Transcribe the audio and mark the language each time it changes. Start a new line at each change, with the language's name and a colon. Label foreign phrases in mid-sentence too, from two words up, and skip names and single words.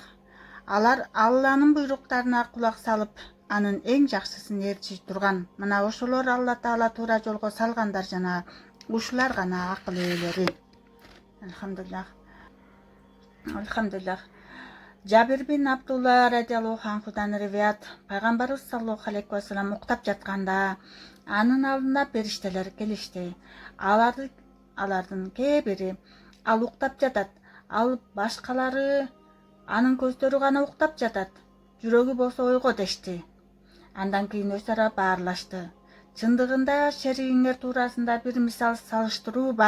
Kyrgyz: Алар Алланын буйруктарына кулак салып, анын эң жакшысын ээрчи турган. Мына ошолор Алла Таала туура жолго салгандар жана ушулар гана акыл ээлери. Алхамдулиллах. Жабир бин Абдулла
Arabic: رضي الله عنه
Kyrgyz: риваят: Пайгамбарыбыз
Arabic: صلى الله عليه وسلم
Kyrgyz: уктап жатканда анын алдына периштелер келишти. Алардын кээ бири ал уктап жатат, ал башкалары анын көздөрү гана уктап жатат, жүрөгү болсо ойго дешти. Андан кийин өз ара баарлашты. Чындыгында шеригиңер туурасында бир мисал салыштыруу бар.